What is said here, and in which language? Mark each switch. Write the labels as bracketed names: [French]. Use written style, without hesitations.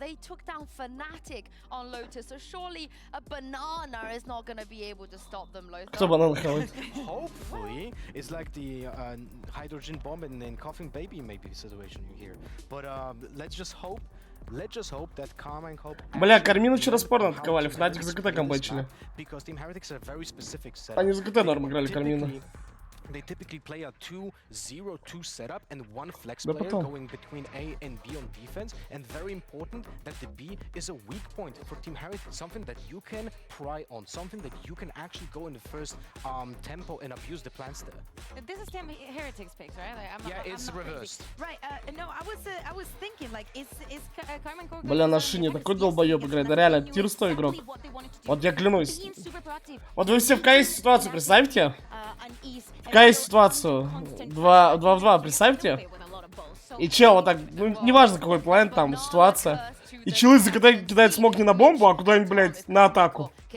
[English] They took down Fnatic on Lotus, so surely a banana is not going to be able to stop them. [Russian] Кто банан хавает? [English] Hopefully, it's like the hydrogen bomb in Coughing Baby maybe situation you hear. But let's just hope that Karmine Corp. [Russian] Бля, Кармину вчера спорно атаковали, Fnatic за КТ камбэчили. [English] Because Team Heretics are very specific setup. [Russian] Они за КТ норм играли Кармина. [English] They typically play a 2-0-2 setup and one flex player going between A and B on defense. And very important that the B is a weak point for Team Heretics, something that you can pry on, something that you can actually go in the first tempo and abuse the plants there. This is Team Heretics picks, right? Like, It's reversed. Right. No, I was thinking like, is Karmine Corp? [Russian] Бля, на шине такой долбоёб играет, да реально тир 100 игрок. Вот я клянусь. Вот вы все в КС ситуацию представьте. В КС ситуацию 2 в 2, представьте. И чел вот так, ну неважно какой план там, ситуация. И челы кидает смог не на бомбу, а куда-нибудь, блядь, на атаку.